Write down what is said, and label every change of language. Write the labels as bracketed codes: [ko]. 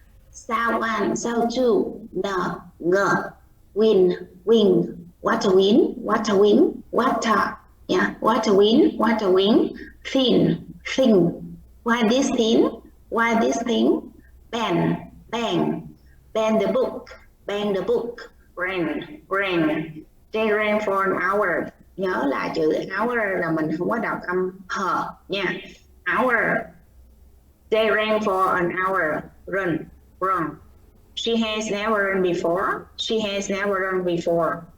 [en] Sao one, sao two, the, ng, win, wing, what a win, what a win, what a, yeah, what a win, what a win, thin, thing, why this thing, why this thing, bang, bang, bang the book, ran, ran, they ran for an hour. [vi] Nhớ là chữ hour là mình không có đọc âm hờ nha. [en] Hour, they ran for an hour, run, wrong. She has never run before. She has never run before.